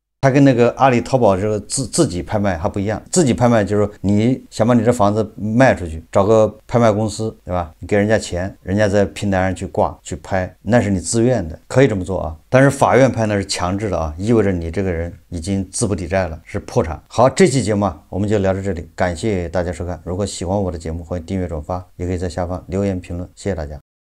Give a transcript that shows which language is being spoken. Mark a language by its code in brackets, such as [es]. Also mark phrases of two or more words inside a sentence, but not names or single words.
[zh] 它跟那個阿里淘寶這個自己拍賣還不一樣。自己拍賣就是你想把你這房子賣出去，找個拍賣公司，對吧？你給人家錢，人家在平台上去掛去拍，那是你自愿的，可以这么做啊。但是法院拍呢是强制的啊，意味着你这个人已经资不抵債了，是破產。好，這期節目啊，我們就聊到這裡，感謝大家收看。如果喜歡我的節目，歡迎訂閱轉發，也可以在下方留言評論，謝謝大家。